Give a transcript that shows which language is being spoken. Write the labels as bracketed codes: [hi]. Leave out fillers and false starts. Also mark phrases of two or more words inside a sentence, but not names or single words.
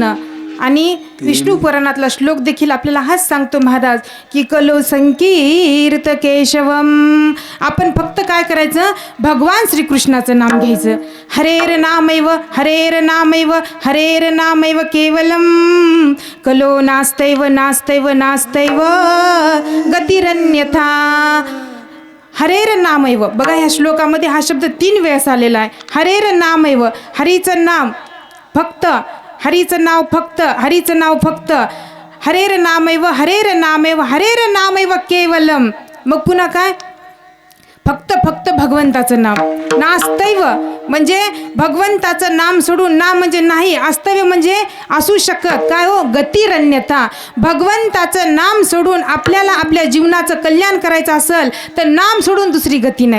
[mr] आणि विष्णू पुराणातला श्लोक देखील आपल्याला हाच सांगतो महाराज की [sa] कलो संकीर्त केशवम. [mr] आपण फक्त काय करायचं? भगवान श्रीकृष्णाचं नाम घ्यायचं. [sa] हरेर नामैव हरेर नामैव हरेर नामैव केवलम, कलो नास्तैव नास्तैव नास्तैव गतिरन्यथा. हरेर नामैव. [mr] बघा ह्या श्लोकामध्ये हा शब्द 3 वेळेस आलेला आहे. [sa] हरेर नामैव, [mr] हरीचं नाम फक्त, हरीचं नाव फक्त, हरीचं नाव फक्त. [sa] हरेर नामैव हरेर नामैव हरेर नामैव केवलम. [mr] मग पुन्हा काय? फक्त फक्त भगवंताचं नाम. नास्तैव म्हणजे भगवंताचं नाम सोडून, नाम म्हणजे नाही, अस्तव्य म्हणजे असू शकत काय हो? गतिरन्यथा. भगवंताचं नाम सोडून आपल्याला आपल्या जीवनाचं कल्याण करायचं असेल तर नाम सोडून दुसरी गती नाही.